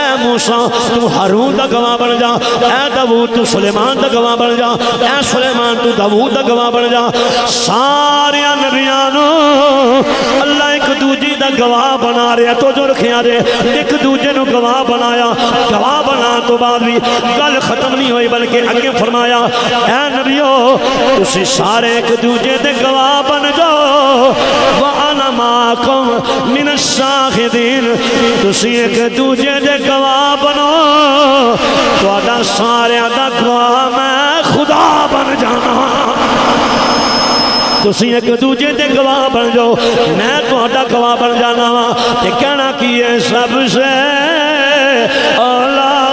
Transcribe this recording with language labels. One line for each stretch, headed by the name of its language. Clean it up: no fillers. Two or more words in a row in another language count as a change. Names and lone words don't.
Punjabi: موسیٰ تو ہارون دا گواہ بن جا اے داؤد تو سلیمان دا گواہ بن جا اے سلیمان تو داؤد دا گواہ بن جا سارے نبیانو اللہ ایک دوجی دا گواہ بنا رہے تو جو رکھیا دے ایک دوجے نو گواہ بنایا گواہ بنا تو بعد بھی گل ختم نہیں ہوئی بلکہ اگے فرمایا اے نبیو تسی سارے ایک دوجے دے گواہ بن جاؤ
Arabic: وَأَنَا مَعَكُمْ مِنَ الشَّاهِدِينَ
Punjabi: تسی ایک دوجے دے گواہ بنو تو آدھا سارے آدھا گواہ میں خدا بن تسی ایک دوجے دے گواہ بن جاؤ میں تہاڈا گواہ بن جانا وا تے کہنا کی ہے سب سے اولا